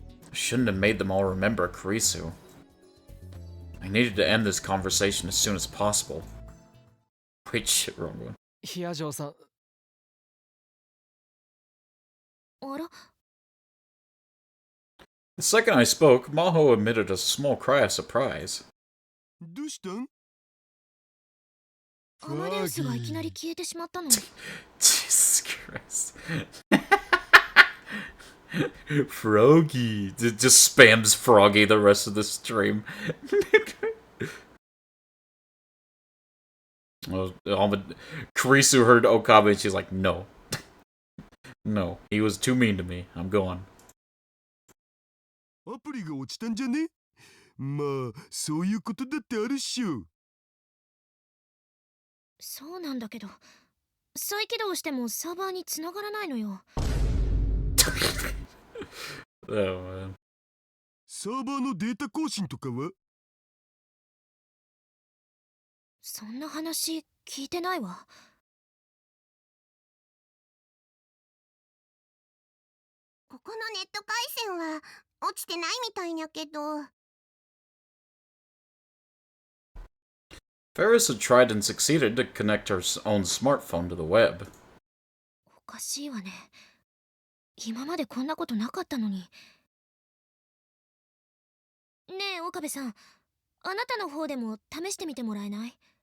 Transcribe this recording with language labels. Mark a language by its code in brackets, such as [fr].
[en] I shouldn't have made them all remember Kurisu. I needed to end this conversation as soon as possible. Wait, shit, wrong one. [ja] ヒヤジョーさん、あら、 [en] The second I spoke, Maho emitted a small cry of surprise. [ja] どうしたん？アマデウスがいきなり消えてしまったの。 [en] Jesus Christ. Froggy. It just spams Froggy the rest of the stream. Well, Kurisu heard Okabe and she's like, no. No, he was too mean to me. I'm going. [ja] アプリが落ちたんじゃね？まあ、そういうことだってあるっしょ。そうなんだけど、再起動してもサーバーに繋がらないのよ。 [en] Oh, man. [ja] サーバーのデータ更新とかは？そんな話聞いてないわ。ここのネット回線は落ちてないみたいやけど。 [en] Ferris had tried and succeeded to connect her own smartphone to the web. [ja] おかしいわね。今までこんなことなかったのに。ねえ、岡部さん。あなたの方でも試してみてもらえない？